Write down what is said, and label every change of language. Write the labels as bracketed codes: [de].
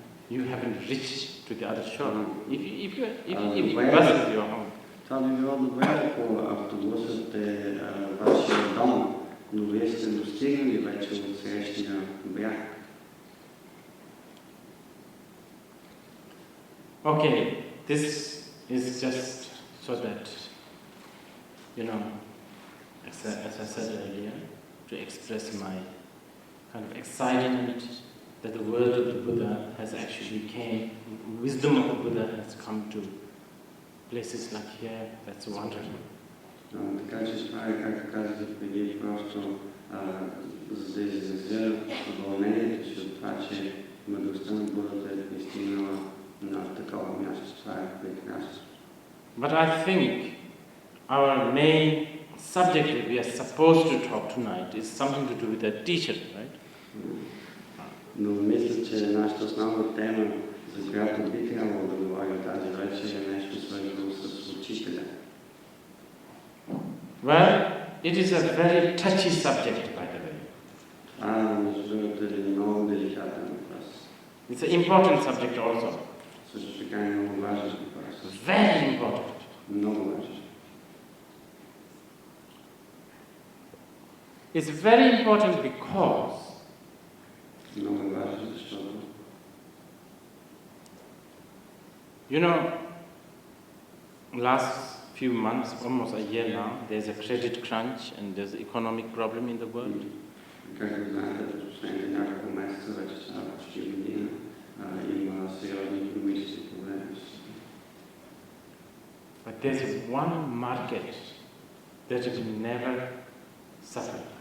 [en] You haven't reached to the other shore. If the bus is your home. [bg] Това би било добре, ако автобусът е вашия дом, но вие сте достигнали вече от срещния бряг. [en] Okay, this is just so that, as I said earlier, to express my kind of excitement that the word of the Buddha has actually came, wisdom of the Buddha has come to places like here. That's wonderful. [bg] Така че това е, както казах преди, просто за да изразя вълнението си от това, че мъдростта на Будата е пристигнала на такова място. Това е прекрасно. [en] But I think our main subject that we are supposed to talk tonight is something to do with the teacher, right? [bg] Но мисля, че нашата основна тема, за която би трябвало да говорим тази вечер, е нещо свързано с учителя. [en] Well, it is a very touchy subject, by the way. [bg] Между другото, е много деликатен въпрос. [en] It's an important subject also. [bg] Също така е много важен въпрос. [en] Very important. [bg] Много важен. [en] It's very important because [bg] много важен, защото [en] you know, last few months, almost a year now, there's a credit crunch and there's an economic problem in the world. [bg] Както знаете, през последните няколко месеца, вече става почти година, има сериозни икономически проблеми. [en] But there's one market that will never suffer.